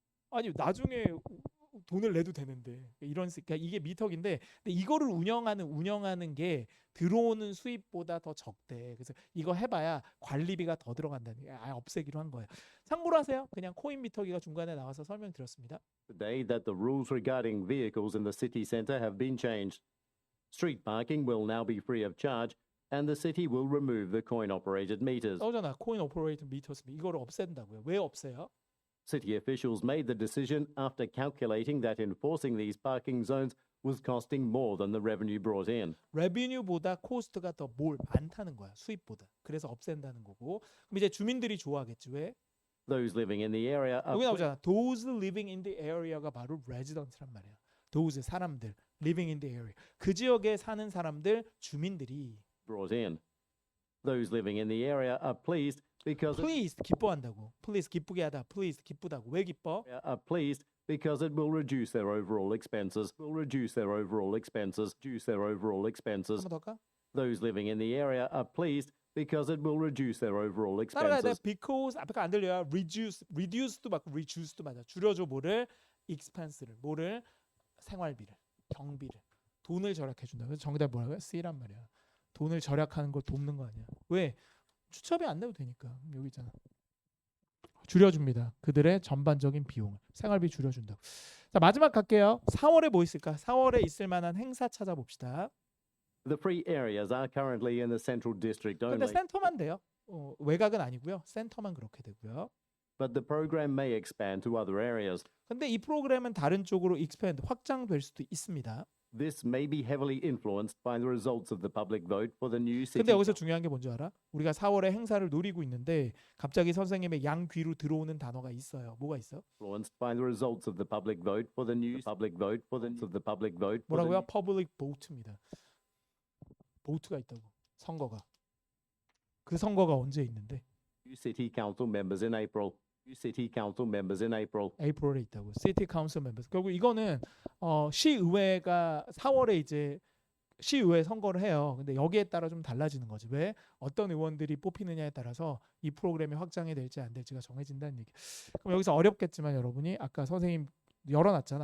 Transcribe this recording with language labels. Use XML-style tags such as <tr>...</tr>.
<ko>아니 나중에 돈을 내도 되는데 이런 그러니까 이게 미터기인데 근데 이거를 운영하는 게 들어오는 수입보다 더 적대. 그래서 이거 해봐야 관리비가 더 들어간다는 게 없애기로 한 거예요. 참고로 하세요. 그냥 코인 미터기가 중간에 나와서 설명드렸습니다.</ko> <en>Today that the rules regarding vehicles in the city centre have been changed. Street parking will now be free of charge and the city will remove the coin-operated meters.</en> <ko>나오잖아. 코인 오퍼레이터 미터스 이거를 없앤다고요. 왜 없애요?</ko> <en>City officials made the decision after calculating that enforcing these parking zones was costing more than the revenue brought in.</en> <ko>레비뉴보다 코스트가 더 많다는 거야. 수입보다. 그래서 없앤다는 거고. 그럼 이제 주민들이 좋아하겠지. 왜?</ko> <en>Those living in the area are</en> <ko>여기 나오잖아.</ko> <en>Those living in the area</en> <ko>가 바로</ko> <en>resident</en> <ko>란 말이야.</ko> <en>Those</en> <ko>사람들</ko> <en>living in the area.</en> <ko>그 지역에 사는 사람들 주민들이</ko> <en>brought in. Those living in the area are pleased because</en> <ko>pleased 기뻐한다고. please 기쁘게 하다. pleased 기쁘다고. 왜 기뻐?</ko> <en>are pleased because it will reduce their overall expenses. Will reduce their overall expenses. Reduce their overall expenses.</en> <ko>한번 더 할까?</ko> <en>Those living in the area are pleased because it will reduce their overall</en> <ko>따라가야 돼.</ko> <en>expenses.</en> <ko>because 앞에가 안 들려요. reduce도 맞고 reduce도 맞아. 줄여줘 뭐를? expense를. 뭐를? 생활비를, 경비를. 돈을 절약해 준다. 그래서 정답 뭐라고요? C란 말이야. 돈을 절약하는 걸 돕는 거 아니야. 왜? 추첨이 안 내도 되니까. 여기 있잖아. 줄여줍니다. 그들의 전반적인 비용을. 생활비 줄여준다. 자, 마지막 갈게요. 4월에 뭐 있을까? 4월에 있을 만한 행사 찾아봅시다.</ko> <en>The free areas are currently in the Central District</en> <ko>근데</ko> <en>only,</en> <ko>센터만 돼요. 외곽은 아니고요. 센터만 그렇게 되고요.</ko> <en>but the program may expand to other areas.</en> <ko>근데 이 프로그램은 다른 쪽으로 expand, 확장될 수도 있습니다.</ko> <en>This may be heavily influenced by the results of the public vote for the new city</en> <ko>근데 여기서 중요한 게 뭔지 알아? 우리가 4월에 행사를 노리고 있는데 갑자기 선생님의 양 귀로 들어오는 단어가 있어요. 뭐가 있어?</ko> <en>influenced by the results of the public vote for the new public vote for the public vote for the</en> <ko>뭐라고요? public vote입니다. vote가 있다고. 선거가. 그 선거가 언제 있는데?</ko> <en>new city council members in April. New city council members in April. April</en> <ko>에 있다고.</ko> <en>City Council Members.</en> <ko>결국 이거는 시의회가 4월에 이제 시의회 선거를 해요. 근데 여기에 따라 좀 달라지는 거지. 왜? 어떤 의원들이 뽑히느냐에 따라서 이 프로그램이 확장이 될지 안 될지가 정해진다는 얘기. 그럼 여기서 어렵겠지만 여러분이 아까 선생님 열어놨잖아.</ko>